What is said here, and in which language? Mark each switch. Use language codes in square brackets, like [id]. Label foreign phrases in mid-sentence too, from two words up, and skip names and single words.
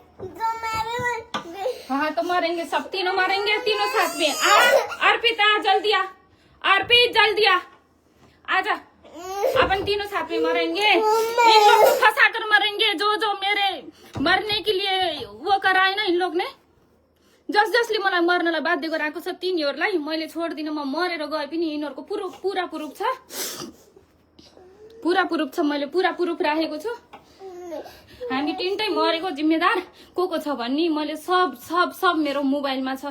[hi] हाँ तो मरेंगे सब, तीनों मरेंगे, तीनों साथ में। अर्पित आ जल्दी आ, अर्पित जल्दी आ, आजा। अपन तीनों साथ में मरेंगे। इन लोग को फंसा कर मरेंगे। जो मेरे मरने के लिए वो कराए ना इन लोग ने। [ne] जसले मलाई मर्नलाई बाध्य गराएको छ तिनीहरूलाई मैले छोड्दिन। म मरेर गए पनि यिनीहरूको पूरा प्रुफ छ, पूरा प्रुफ छ। मैले पूरा प्रुफ राखेको छु। हामी तिनटै मरेको जिम्मेदार को छ भन्ने मैले सब मेरो मोबाइलमा छ।